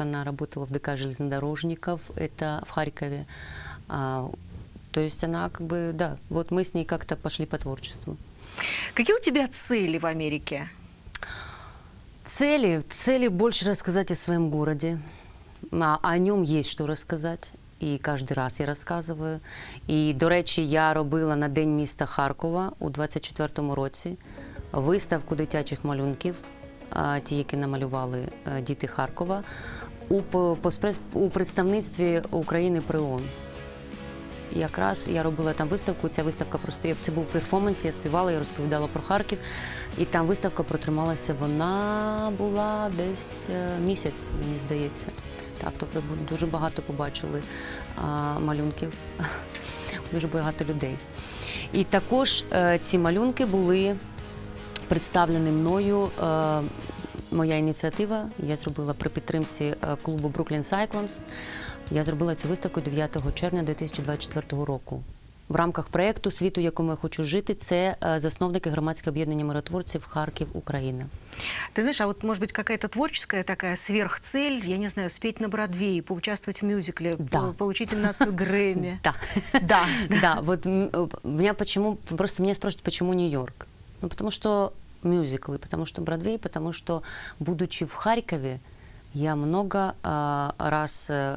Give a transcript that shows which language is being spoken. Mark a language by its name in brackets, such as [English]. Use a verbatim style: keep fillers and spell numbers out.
[Russian] Она работала в ДК железнодорожников, это в Харькове. А, то есть она как бы, да, вот мы с ней как-то пошли по творчеству. Какие у тебя цели в Америке? Цели, цели больше рассказать о своем городе. А о нем есть что [Ukrainian] розказати, і кожен раз я розказую. І, до речі, я робила на День міста Харкова у двадцять четвертому році виставку дитячих малюнків, ті, які намалювали діти Харкова, у, у представництві України при ООН. Якраз я робила там виставку, ця виставка просто, це був перформанс, я співала, я розповідала про Харків, і там виставка протрималася, вона була десь місяць, мені здається. Так, тобто дуже багато побачили а, малюнків, дуже багато людей. І також е, ці малюнки були представлені мною, е, моя ініціатива, я зробила при підтримці клубу Brooklyn Cyclones, я зробила цю виставку дев'ятого червня дві тисячі двадцять четвертого року. В рамках проєкту «Світ, у якому я хочу жити» – це засновники громадського об'єднання миротворців «Харків, Украина». [Russian] Ты знаешь, а вот, может быть, какая-то творческая такая сверхцель, я не знаю, спеть на Бродвее, поучаствовать в мюзикле, да. по- получить номинацию Грэмми. Да. Да. Да. Вот меня почему, просто меня спрашивают, почему Нью-Йорк? Ну, потому что мюзиклы, потому что Бродвей, потому что, будучи в Харькове, я много а, раз...